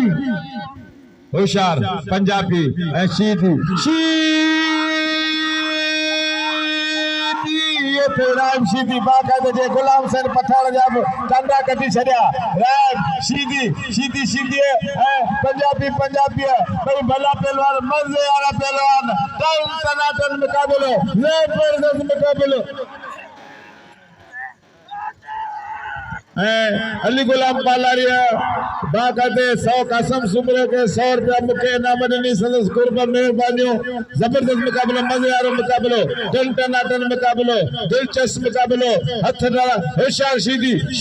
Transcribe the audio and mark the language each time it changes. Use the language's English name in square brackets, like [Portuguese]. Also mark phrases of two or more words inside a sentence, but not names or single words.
[Sindhi] होशियार पंजाबी ऐं शीदी राम शीदी बाकायदे जे गुलाम हुसैन पठान जा कंडा कटी छड़िया राम शीदी शीदी शीदी पंजाबी पंजाबी भाई भला पहलवान मजे वाला पहलवान टाइम टनाटन मुकाबलो जबरदस्त मुकाबलो अली गुलाम पालारिया बाकायदे 100 कसम सुमरे के 100 रुपया मुखे इनाम ॾिनी संदसि कुर्ब मेहरबानियों जबरदस्त मुकाबलो मज़े वारो मुकाबलो टन टनाटन मुकाबलो दिलचस्प मुकाबलो हथ डाला होशियार शीदी